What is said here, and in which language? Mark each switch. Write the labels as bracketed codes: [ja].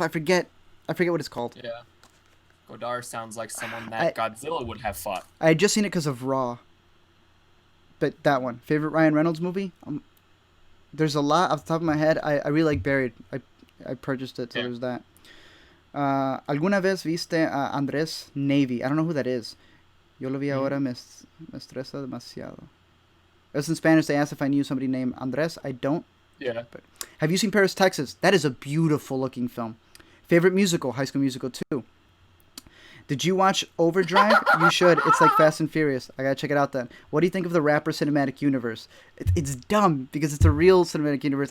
[en] I forget what it's called. Yeah. Godard sounds like someone that Godzilla would have fought. I had just seen it because of Raw. But that one. Favorite Ryan Reynolds movie? There's a lot off the top of my head. I really like Buried. I purchased it, so there's that. [es] ¿Alguna vez viste a Andrés Navy? [en] I don't know who that is. [es] Yo lo vi ahora, me estresa demasiado. [en] It was in Spanish. They asked if I knew somebody named Andrés. I don't. Yeah. But have you seen Paris, Texas? That is a beautiful looking film. Favorite musical? High School Musical 2. Did you watch Overdrive? You should. It's like Fast and Furious. I gotta check it out then. What do you think of the rapper cinematic universe? It's dumb because it's a real cinematic universe.